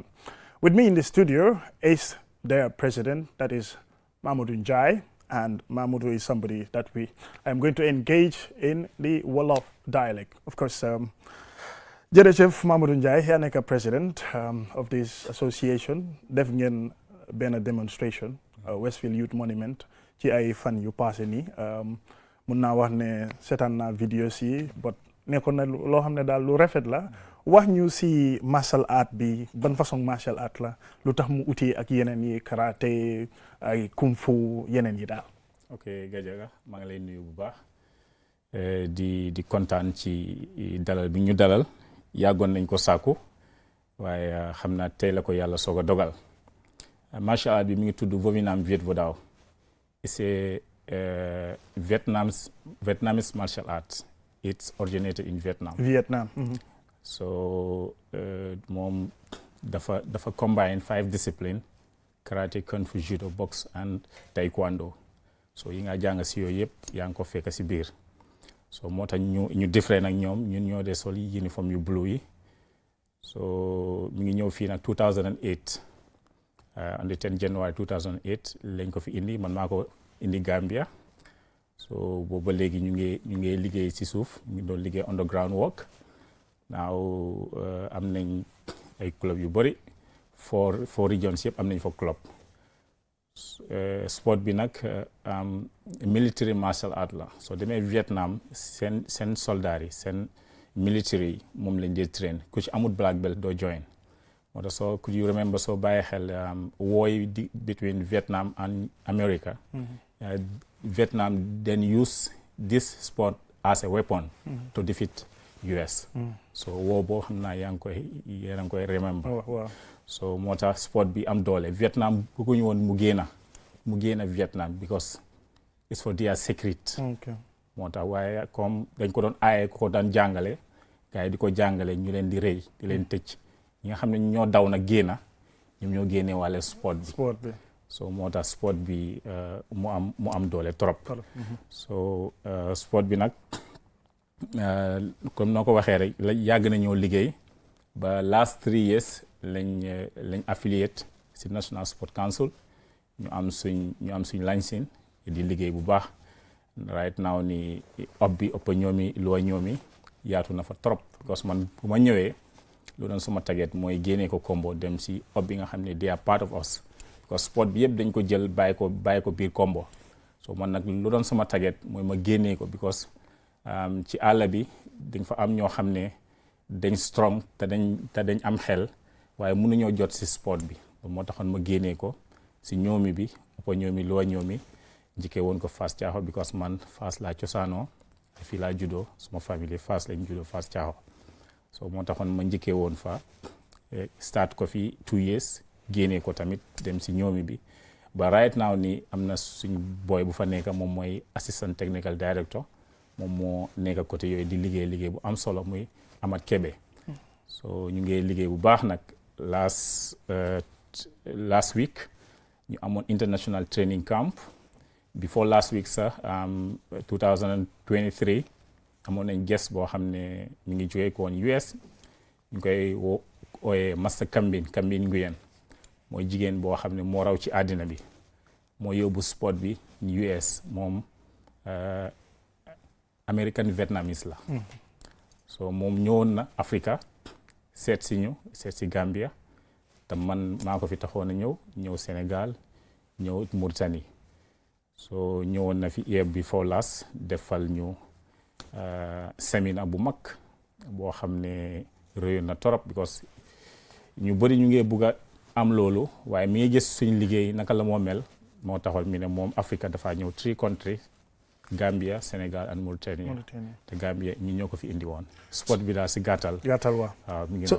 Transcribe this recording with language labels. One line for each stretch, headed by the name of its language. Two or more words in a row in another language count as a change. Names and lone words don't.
English: With me in the studio is their president, that is Mamadou Njai, and Mamadou is somebody that I am going to engage in the Wolof dialect. Of course,
Wolof: Jërëjëf Mamadou Njai, yaa nekk
English: president of this association,
Wolof: def ngeen benn demonstration, Westfield Youth Monument, ci ay fan yu passé nii. Mun naa wax ne seetaan naa videos yi, but nekkoon na loo xam ne daal lu rafet la. Wax ñu si
English: martial art
Wolof: bi ban façon
English: martial art
Wolof: la lu tax mu uti ak yeneen yi karaté ay kung fu yeneen yi daal. Ok Gajaga maa ngi lay nuyu bu baax di kontaan ci dalal bi ñu dalal yàggoon nañ ko sàkku waaye xam naa tey la ko yàlla soog a dogal.
English: Martial art
Wolof: bi mi ngi tudd Vovinam Viet Vo Dao.
English: C'est Vietnamese martial art. It's originated in Vietnam. Vietnam.
Wolof: So moom dafa
English: combine 5 disciplines: karate, kung fu, judo, boxe and taekwondo.
Wolof: So yi nga jàng si yooyu yëpp yaa ngi ko fekk si biir. So moo tax ñu different ak ñoom ñun ñoo dee sol uniforme yu blue yi. So mi ngi ñëw fii nag 2008
English: on the 10 January 2008
Wolof: lañ ko fi indi man maa ko indi Gambia. So boobu ba léegi ñu ngi liggéey si suuf ñu doon liggéey
English: underground work.
Wolof: Now am nañ ay club yu bëri
English: four regions
Wolof: yëpp am nañ fa club. Sport bi nag
English: military martial art
Wolof: la soo demee Vietnam seen soldats yi seen military yi moom lañ dee train ku ci amul
English: black belt
Wolof: doo join. moo tax soo
English: could you remember
Wolof: soo bàyyi xel
English: war between Vietnam and America. Vietnam then use this sport as a weapon to defeat US.
Wolof: So war boo xam naa yaa ngi koy remember.
English: Wow.
Wolof: So moo tax sport bi am doole Vietnam bëgguñu woon mu génna Vietnam
English: because it's for their secret. Okay.
Wolof: moo tax waaye comme dañ ko doon aaye ko daan jàngale gars yi di ko jàngale ñu leen di rëy di leen tëj ñi nga xam ne ñoo daw nag génna ñoom ñoo génnee wàlle sport bi so moo tax sport bi mu am doole trop so sport bi nag comme noo ko waxee rek yàgg nañoo liggéey ba
English: last 3
Wolof: years lañ affiliate si National Sport Council ñu am suñ licence di liggéey bu baax
English: right now
Wolof: ni ëpp ñoomi loo ñoomi yaatu na fa trop
French: parce que
Wolof: man bu ma ñëwee lu doon sama target mooy génnee ko combo dem si bi nga xam ne
English: they are part of us
French: parce que
Wolof: sport bi yëpp dañ ko jël bàyyi ko biir combo so man nag lu doon sama target mooy ma génnee ko because ci àll bi dañ fa am ñoo xam ne dañ strong te dañ am xel waaye mënuñoo jot si sport bi moo taxoon ma génnee ko si ñoomi bi ëpp ñoomi loo ñoomi njëkkee woon ko Fass Thiaho because man Fass laa cosaanoo fii laa juddoo suma famille Fass lañ juddoo Fass Thiaho so moo taxoon ma njëkkee woon fa start ko fi 2 years génnee ko tamit dem si ñoomi bi ba
English: right now
Wolof: ni am na suñ boy bu fa nekk moom mooy
English: assistant technical director
Wolof: moom moo nekk côté yooyu di liggéey bu am solo muy Amat Kebe so ñu ngi liggéey bu baax nag
English: last week
Wolof: ñu amoon
English: international training camp before last week
Wolof: sax 2023 amoon nañ guest boo xam ne ñu ngi jógee ko woon US ñu koy ooyee Master Kambin Nguyen mooy jigéen boo xam ne moo raw ci àddina bi moo yóbbu sport bi US moom
English: American Vietnamese
Wolof: la so moom ñëwoon na Africa seet si Gambia te man maa ko fi taxoon a ñëw Sénégal ñëw Mauritanie so ñëwoon na fi
English: year before last
Wolof: defal ñu séminaire bu mag boo xam ne réyoon na torop because ñu bëri ñu ngi bugg a am loolu waaye mi ngi gis suñ liggéey naka la moo mel moo taxoon mi ne moom Afrique dafa ñëw
English: 3 countries Gambia Sénégal and Mauritania
Wolof: te Gambia ñi ñoo ko fi indi woon sport bi daal si gàttal waaw mi ngi noonu